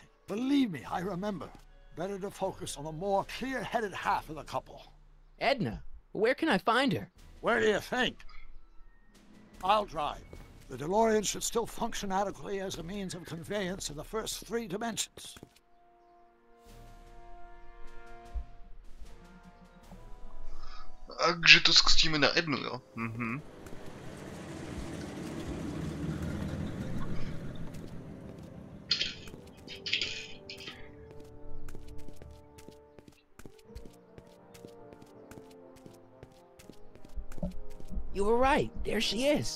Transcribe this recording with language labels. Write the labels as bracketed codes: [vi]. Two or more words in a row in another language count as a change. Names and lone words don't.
[en] Believe me, I remember. Better to focus on the more clear-headed half of the couple. Edna. Where can I find her? Where do you think? I'll drive. The DeLorean should still function adequately as a means of conveyance in the first 3 dimensions. [cs] Takže to zkusíme na Ednu, jo? Mhm. [en] You were right. There she is.